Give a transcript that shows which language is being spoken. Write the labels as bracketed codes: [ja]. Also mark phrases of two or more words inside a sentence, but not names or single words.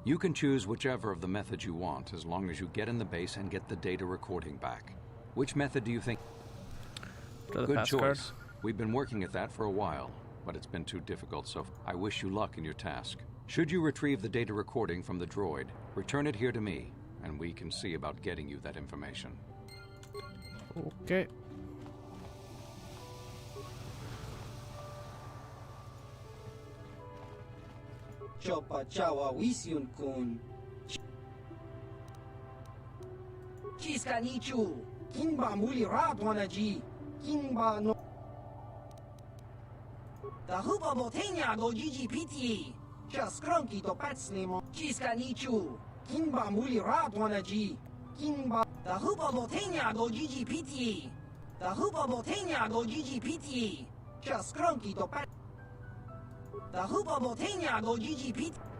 [en] You can choose whichever of the methods you want, as long as you get in the base and get the data recording back. Which method do you think? Good choice. We've been working at that for a while, but it's been too difficult, so I wish you luck in your task. Should you retrieve the data recording from the droid, return it here to me, and we can see about getting you that information. Okay. Chopa chawa wisyun kun. Chiska nichu. Kinba muli radwanaji. Kinba no. Da hupa botenya do GGPT. Just crunky to patslimo. Chiska nichu. Kinba muli radwanaji. Kinba. Da hupa botenya do GGPT. Da hupa botenya do GGPT. Just crunky to pat. Da hupa botenya do GGPT.